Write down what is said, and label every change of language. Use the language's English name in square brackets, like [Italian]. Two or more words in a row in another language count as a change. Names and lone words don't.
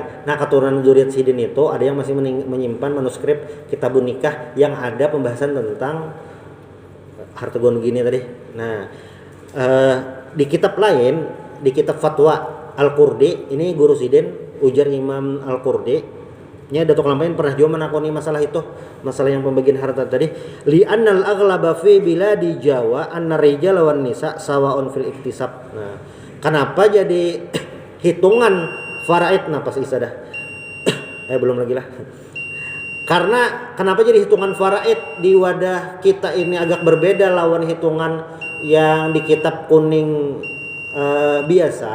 [Banjar] Nah, keturunan zuriat Sidin itu ada yang masih menyimpan manuskrip Kitabun Nikah yang ada pembahasan tentang harta gono gini tadi. Nah, di kitab lain, di kitab Fatwa Al-Qurdi, ini guru Sidin ujar Imam Al-Qurdi, nya Datuk Kalampayan pernah juga menakoni masalah itu, masalah yang pembagian harta tadi. [Arabic] لأن الأغلب في بلاد جاوة أن الرجال والنساء سواء في الاكتساب. [Banjar] Nah, kenapa jadi hitungan faraid? Nah, pas isadah. Belum lagi lah. Karena kenapa jadi hitungan faraid di wadah kita ini agak berbeda lawan hitungan yang di kitab kuning biasa.